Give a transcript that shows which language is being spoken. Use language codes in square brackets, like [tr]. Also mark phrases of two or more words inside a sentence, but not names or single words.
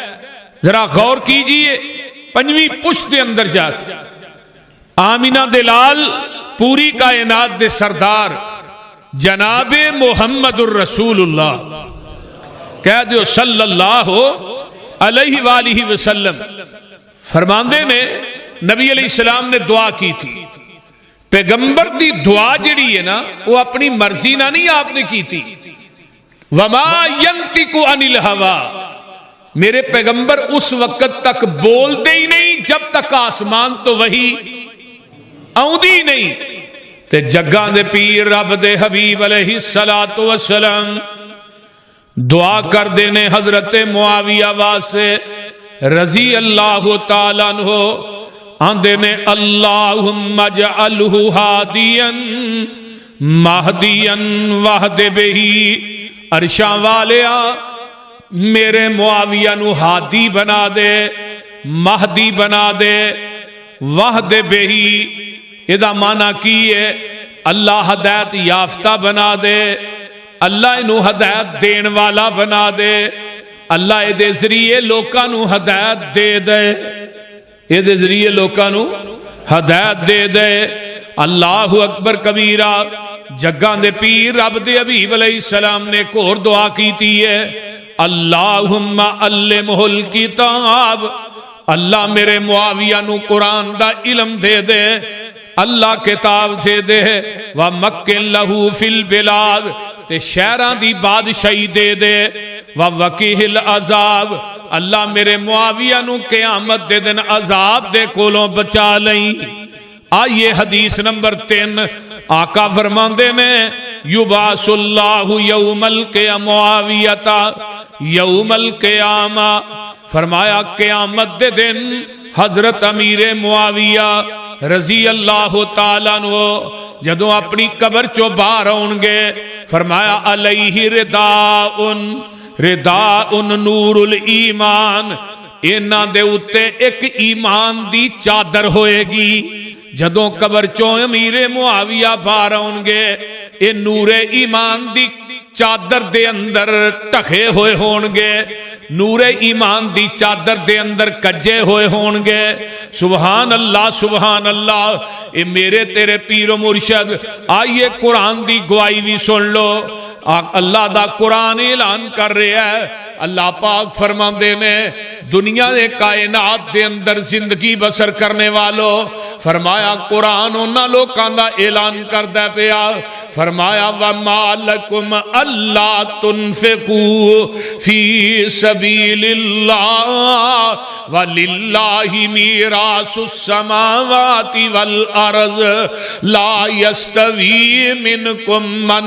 [pa] ذرا غور کیجئے پانچویں پشت دے اندر جا کے آمینہ دلال پوری کائنات دے سردار جناب محمد الرسول اللہ کہہ دیو [ar] صلی اللہ علیہ وآلہ وسلم [pa] فرماندے نے نبی [ar] علیہ السلام [pa] نے دعا کی تھی. پیغمبر دی دعا جڑی ہے نا وہ اپنی مرضی نہ نہیں آپ نے کی تھی. [ar] وما ينطق عن الهوى [pa] میرے پیغمبر اس وقت تک بولتے ہی نہیں جب تک آسمان تو وہی آؤندی نہیں. تے جگاں دے پیر رب دے حبیب [ar] علیہ الصلوۃ والسلام [pa] دعا کر دینے حضرت معاویہ واسطے [ar] رضی اللہ تعالیٰ عنہ [pa] آندے نے [ar] اللہم اجعلہ ہادیا مہدیا وہد بہی [pa] عرشاں والیا میرے معاویہ نو ہادی بنا دے مہدی بنا دے [ar] وہد بہی [pa] ادا معنی کی ہے اللہ ہدایت یافتہ بنا دے اللہ انہوں ہدایت دین والا بنا دے اللہ اے دے ذریعے لوکاں نو ہدایت دے دے اے دے ذریعے لوکاں نو ہدایت دے دے. [ar] اللہ اکبر کبیرہ. [pa] جگاں دے پیر رب دے حبیب [ar] علیہ السلام [pa] نے ایک اور دعا کیتی ہے [ar] اللہم علمہ الکتاب [pa] اللہ میرے معاویہ نو قرآن دا علم دے دے اللہ کتاب دے دے [ar] ومکن لہو فی البلاد [pa] تے شہران دی بادشاہی دے دے [ar] ووقیہ العذاب [pa] اللہ میرے معاویہ نو قیامت دے دن عذاب دے کولوں بچا لیں. آئیے حدیث نمبر 3 آقا فرماندے نے [ar] یبعث اللہ یوم القیامہ معاویتا یوم القیامہ [pa] فرمایا قیامت دے دن حضرت امیر معاویہ [ar] رضی اللہ تعالیٰ عنہ [pa] جدوں اپنی قبر چو باہر آؤں گے فرمایا علیہ [ar] رداء نور الایمان [pa] انہاں دے اتے ایک ایمان دی چادر ہوئے گی. جدوں قبر چو امیر معاویہ باہر آؤں گے اے نور ایمان دی چادر دے اندر ٹکھے ہوئے ہونگے نور ایمان دی چادر دے اندر کجے ہوئے ہونگے. [ar] سبحان اللہ سبحان اللہ. [pa] اے میرے تیرے پیر و مرشد آئیے قرآن دی گواہی بھی سن لو. اللہ دا قرآن اعلان کر رہا ہے اللہ پاک فرماندے نے دنیا دے کائنات دے اندر زندگی بسر کرنے والو فرمایا قرآن انہاں لوکاں دا اعلان کردہ پیا [ar] فرمایا وَمَا لَكُمْ أَلَّا تُنْفِقُوا فِي سَبِيلِ اللَّهِ وَلِلَّهِ مِيرَاثُ السَّمَاوَاتِ وَالْأَرْضِ لَا يَسْتَوِي مِنْكُمْ مَنْ